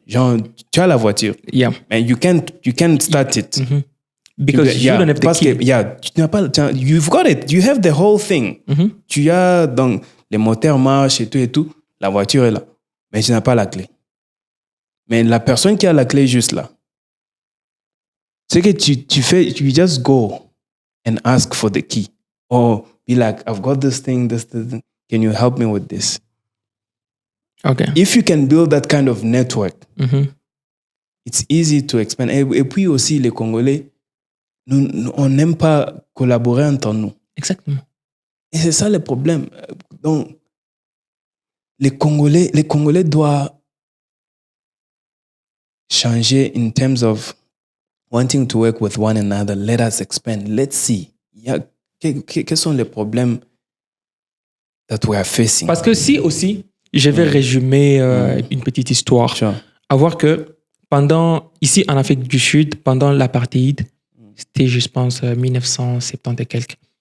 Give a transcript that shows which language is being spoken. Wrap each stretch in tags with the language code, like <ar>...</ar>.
<fr>Genre, tu as la voiture, mais</fr> <en>you can't start it. Because you don't have the key. You've got it. You have the whole thing.</en> <fr>Tu as, donc, les moteurs marchent et tout. La voiture est là. Mais tu n'as pas la clé. Mais la personne qui a la clé juste là, c'est que tu fais,</fr> <en>you just go and ask for the key. Or be like, I've got this thing. Can you help me with this? Okay. If you can build that kind of network, it's easy to expand.</en> <fr>Et puis aussi, les Congolais, on n'aime pas collaborer entre nous. Exactement. Et c'est ça le problème. Donc, les Congolais doivent changer</fr> <en>in terms of wanting to work with one another. Let us expand. Let's see.</en> <fr>Quels sont les problèmes</fr> <en>that we are facing?</en> <fr>Parce que si aussi, je vais résumer une petite histoire.</fr> <en>Sure.</en> <fr>À voir que ici en Afrique du Sud, pendant l'apartheid, c'était, je pense, 1970 et quelques.</fr>